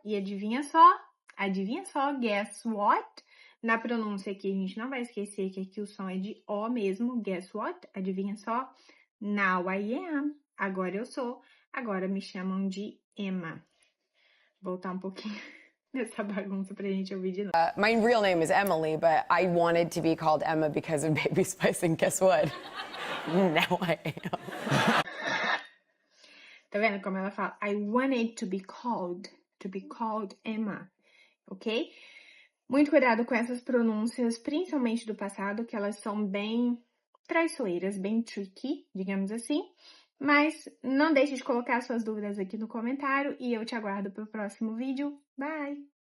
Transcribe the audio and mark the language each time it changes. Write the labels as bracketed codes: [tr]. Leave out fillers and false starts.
[pt] E adivinha só, [en] guess what? [pt] Na pronúncia aqui, a gente não vai esquecer que aqui o som é de O mesmo. [en] Guess what? [pt] Adivinha só? [en] Now I am. [pt] Agora eu sou. Agora me chamam de Emma. Voltar um pouquinho dessa bagunça pra gente ouvir de novo. [en] My real name is Emily, but I wanted to be called Emma because of Baby Spice, and guess what? Now I am. [pt] Tá vendo como ela fala? [en] I wanted to be called Emma. [pt] Ok? Muito cuidado com essas pronúncias, principalmente do passado, que elas são bem traiçoeiras, bem tricky, digamos assim. Mas não deixe de colocar suas dúvidas aqui no comentário e eu te aguardo para o próximo vídeo. Bye!